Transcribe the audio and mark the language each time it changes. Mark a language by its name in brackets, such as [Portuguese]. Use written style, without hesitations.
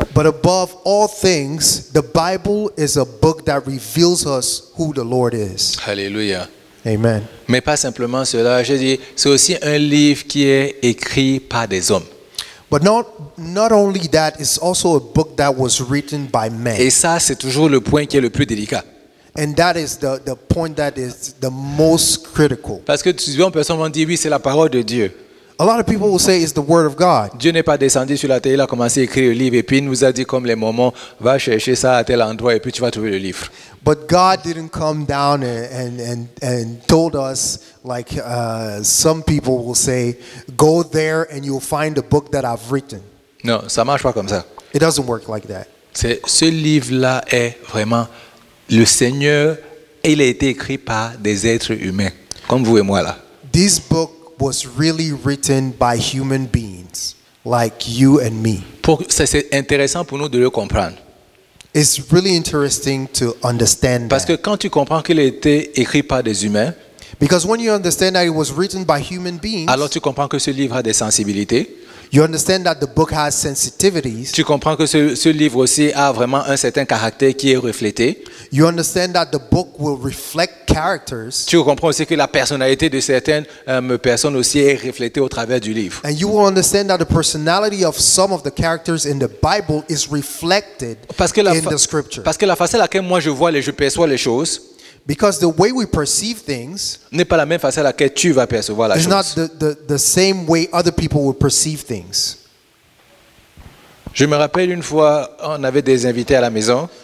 [English] But above all things, the Bible is a book that reveals us who the Lord is. [French] Alléluia. Amen. Mais pas simplement cela, je dis, c'est aussi un livre qui est écrit par des hommes. [English] But not only that, it's also a book that was written by men. [French] Et ça, c'est toujours le point qui est le plus délicat. [English] And that is the point that is the most critical. [French] Parce que souvent, personne va dire, oui, c'est la parole de Dieu. [English] A lot of people will say it's the word of God. [French] Dieu n'est pas descendu sur la terre, il a commencé à écrire le livre et puis il nous a dit comme les Mormons, va chercher ça à tel endroit et puis tu vas trouver le livre. [English] But God didn't come down and told us like some people will say, go there and you'll find the book that I've written. [French] Non, ça marche pas comme ça. [English] It doesn't work like that. [French] Ce livre-là est vraiment le Seigneur, il a été écrit par des êtres humains, comme vous et moi là. [English] This book was really written by human beings like you and me. [French] C'est intéressant pour nous de le comprendre. [English] It's really interesting to understand [French] Parce que [English] that. [French] quand tu comprends qu'il a été écrit par des humains, [English] Because when you understand that it was written by human beings, [French] alors tu comprends que ce livre a des sensibilités. [English] you understand that the book has sensitivities. [French] Tu comprends que ce livre aussi a vraiment un certain caractère qui est reflété. [English] You understand that the book will reflect characters. [French] Tu comprends aussi que la personnalité de certaines personnes aussi est reflétée au travers du livre. [English] And you will understand that the personality of some of the characters in the Bible is reflected [French] Parce que [English] in the scripture. [French] parce que la façon à laquelle moi je perçois les choses [English] Because the way we perceive things [French] n'est pas la même façon à laquelle tu vas percevoir la [English] is not [French] chose. [English] the same way other people will perceive things. [French] Je me rappelle une fois, on avait des invités à la maison